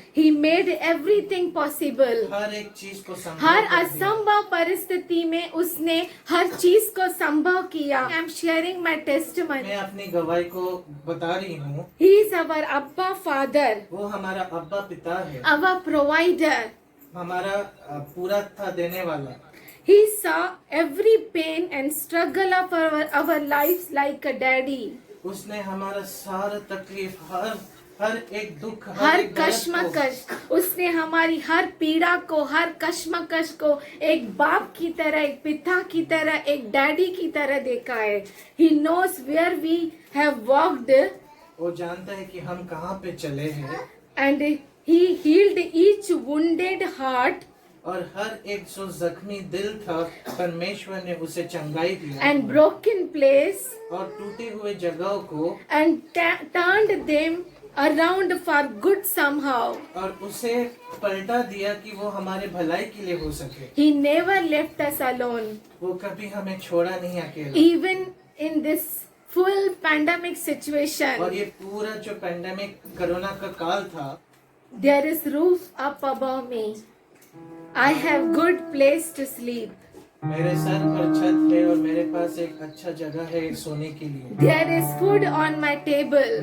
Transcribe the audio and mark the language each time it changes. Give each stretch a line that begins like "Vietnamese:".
English: He made everything possible.
Hindi: हर एक चीज को संभव हर कर दिया। असंभव परिस्थिति में उसने हर चीज को संभव किया.
English: I am sharing my testimony.
Hindi: मैं अपनी गवाही को बता रही हूँ।
English: He is our Abba Father,
Hindi: वो हमारा अब्बा पिता है,
English: our provider.
Hindi: हमारा पूरा था देने वाला।
English: He saw every pain and struggle of our lives like a daddy.
Hindi: उसने हमारा सारा तकलीफ, हर एक दुख, हर एक दर्द कश्मकश, उसने हमारी हर पीड़ा को, हर कश्मकश को एक बाप की तरह, एक पिता की तरह, एक डैडी की तरह देखा है.
English: He knows where we have walked
Hindi: वो जानता है कि हम कहाँ पे चले हैं,
English: and He healed each wounded heart
Hindi: और हर एक जो जख्मी दिल था परमेश्वर ने उसे चंगाई दिया
English: and broken place
Hindi: और टूटे हुए जगहों को
English: and turned them around for good somehow.
Hindi: और उसे पलटा दिया कि वो हमारे भलाई के लिए हो सके।
English: He never left us alone.
Hindi: वो कभी हमें छोड़ा नहीं अकेला।
English: Even in this full pandemic situation,
Hindi: और ये पूरा जो पेंडेमिक कोरोना का काल था,
English: there is roof up above me. I have good place to sleep.
Hindi: मेरे सर पर छत है और मेरे पास एक अच्छा जगह है सोने के लिए।
English: There is food on my table